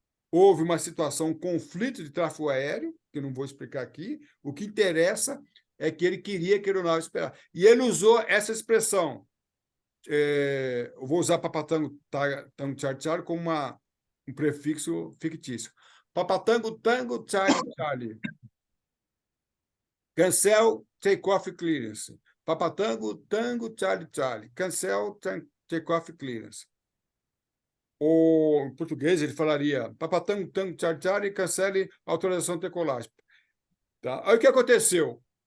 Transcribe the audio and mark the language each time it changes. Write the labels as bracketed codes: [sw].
[pt] Houve uma situação, um conflito de tráfego aéreo, que eu não vou explicar aqui, o que interessa é que ele queria que a aeronave esperasse. E ele usou essa expressão, eu vou usar papatango, tango, charlie, como um prefixo fictício. Papatango, tango, charlie. [en] Cancel, take-off clearance. Papatango, tango, charlie. Cancel, take-off clearance. [pt] Ou, em português, ele falaria papatango, tango, charlie, cancele autorização de decolagem. Tá? Aí o que aconteceu?